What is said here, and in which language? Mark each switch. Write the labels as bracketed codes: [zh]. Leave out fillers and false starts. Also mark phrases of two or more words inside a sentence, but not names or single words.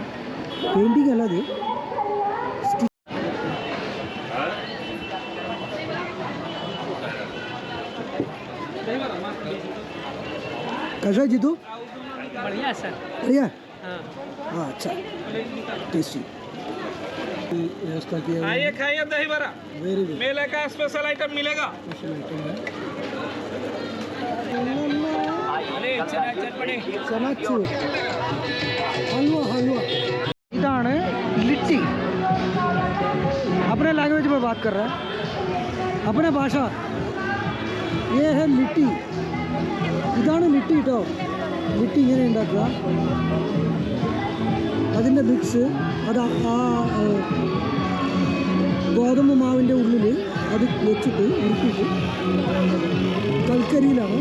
[ml] പെയിൻറ്റിങ് അല്ല അത്. [hi] कैसा जीतू? बढ़िया सर। बढ़िया? हाँ हाँ अच्छा टेस्टी व्यवस्था किया। आइए खाइए दही बड़ा, [en] very good. [hi] मेले का [en] special item [hi] मिलेगा। [en] special item [hi] है चनाचूर हलवा हलवा। [ml] ഇതാണ് ലിട്ടി। [hi] अपने लैंग्वेज में बात कर रहा है, अपने भाषा। ये है लिट्टी. [ml] ഇതാണ് ലിട്ടി കേട്ടോ. ലിട്ടി ഇങ്ങനെ ഉണ്ടാക്കുക. അതിൻ്റെ മിക്സ് അത് ആ ഗോതമ്പ് മാവിൻ്റെ ഉള്ളിൽ അത് വെച്ചിട്ട് ഉരുട്ടിയിട്ട് കൽക്കരിയിലാണ്.